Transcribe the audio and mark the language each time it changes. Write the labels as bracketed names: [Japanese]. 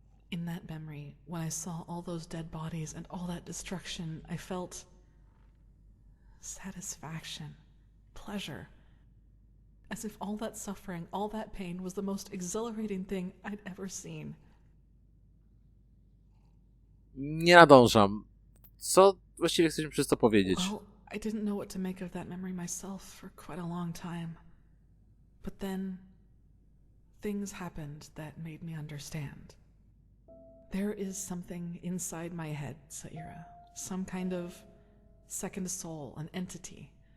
[English] In that memory, when I saw all those dead bodies and all that destruction, I felt satisfaction, pleasure. As if all that suffering, all that pain was the most exhilarating thing I'd ever seen. [Polish] Nie nadążam. Co właściwie chcesz mi przez to powiedzieć? [English] Well, I didn't know what to make of that memory myself for quite a long time. But then, things happened that made me understand. There is something inside my head, Saira. Some kind of second soul, an entity.